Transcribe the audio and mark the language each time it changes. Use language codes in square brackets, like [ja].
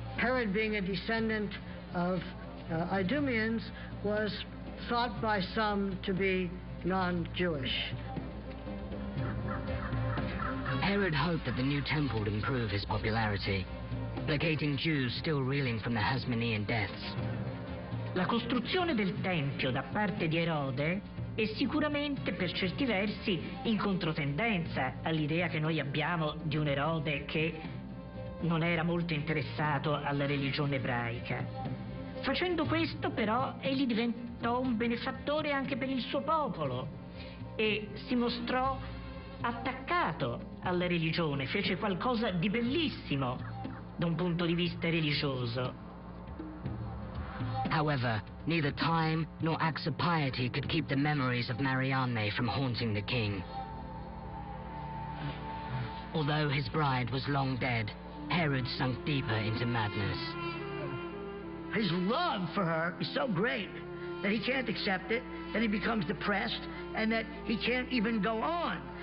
[en] Herod, being a descendant of Idumeans, was thought by some to be non-Jewish. Herod hoped that the new temple would improve his popularity, placating Jews still reeling from the Hasmonean deaths. [it] La costruzione del Tempio da parte di Erode è sicuramente per certi versi in controtendenza all'idea che noi abbiamo di un Erode che non era molto interessato alla religione ebraica. Facendo questo, però, egli diventò un benefattore anche per il suo popolo e si mostrò attaccato alla religione, fece qualcosa di bellissimo da un punto di vista religioso. [en] However, neither time nor acts of piety could keep the memories of Marianne from haunting the king. Although his bride was long dead, Herod sunk deeper into madness. His love for her is so great that he can't accept it, that he becomes depressed, and that he can't even go on.